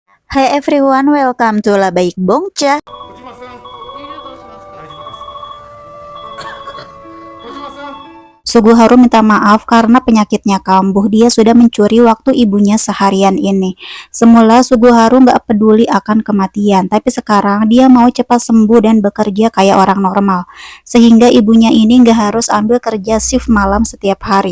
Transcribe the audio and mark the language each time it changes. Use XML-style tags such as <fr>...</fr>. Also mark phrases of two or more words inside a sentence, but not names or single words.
<en>Hi everyone, welcome to Labaik Bongcha.</en> <ja>小島さん、有料どうしますか？大丈夫です。小島さん。</ja> <id>Suguharu minta maaf karena penyakitnya kambuh. Dia sudah mencuri waktu ibunya seharian ini. Semula Suguharu nggak peduli akan kematian, tapi sekarang dia mau cepat sembuh dan bekerja kayak orang normal. Sehingga ibunya ini nggak harus ambil kerja shift malam setiap hari.</id>